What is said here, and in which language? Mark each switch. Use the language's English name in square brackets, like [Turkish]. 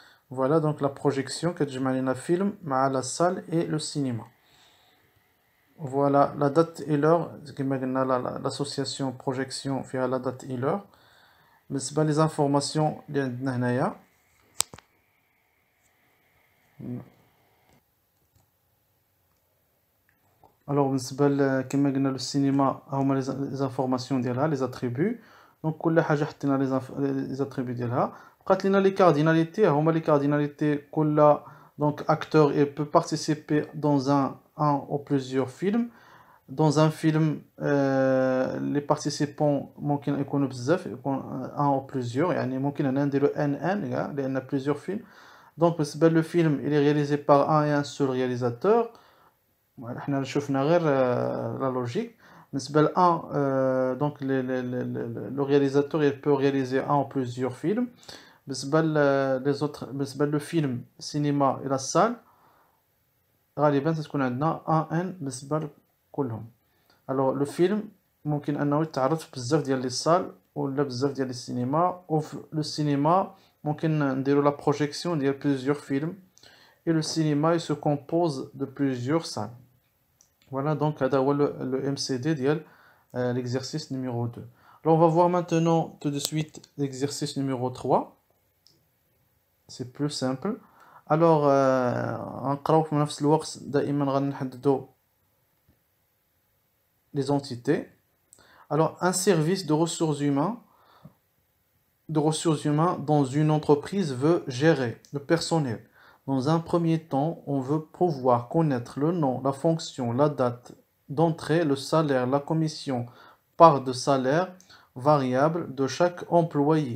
[French] Voilà donc la projection [Arabic] كتجمع لنا [French] film مع la salle et le cinéma. Voilà la date et l'heure [Arabic] كما قلنا [French] l'association projection فيها la date et l'heure. [Arabic] بالنسبة les informations اللي عندنا هنايا. Alors بالنسبة كما قلنا للسينما هما les informations ديالها les attributs. Donc كل حاجة حطينا les attributs ديالها. بقات لنا [French] les cardinalités هما les cardinalités كل donc acteur il peut participer dans un ou plusieurs films. Dans un film les participants [Arabic] ممكن يكونوا بزاف يكون [French] un ou plusieurs [Arabic] يعني ممكن هنا نديرو ان لأن [French] plusieurs films. Donc [Arabic] بالنسبة [French] le film il est réalisé par un et un seul réalisateur. [Arabic] احنا شفنا غير la logique. بالنسبة ل [French] 1 donc le réalisateur il peut réaliser un ou plusieurs films. بالنسبة les autres بالنسبة le film cinéma et la salle [Arabic] غالبا تكون عندنا ان بالنسبة لكلهم. [French] alors le film [Arabic] ممكن انه يتعرض في بزاف ديال لي صال ولا بزاف ديال السينما [French] وفي لو سينما [Arabic] ممكن نديرو [French] la projection ديال plusieurs films et le cinéma il se compose de plusieurs salles. Voilà donc [Arabic] هذا هو [French] le MCD ديال l'exercice numéro 2. Alors on va voir maintenant tout de suite l'exercice numéro 3. C'est plus simple. [Arabic] Alors نقراو في نفس الوقت دائما غنحددو les entités. [French] Alors un service de ressources humaines dans une entreprise veut gérer le personnel. Dans un premier temps, on veut pouvoir connaître le nom, la fonction, la date d'entrée, le salaire, la commission, part de salaire variable de chaque employé.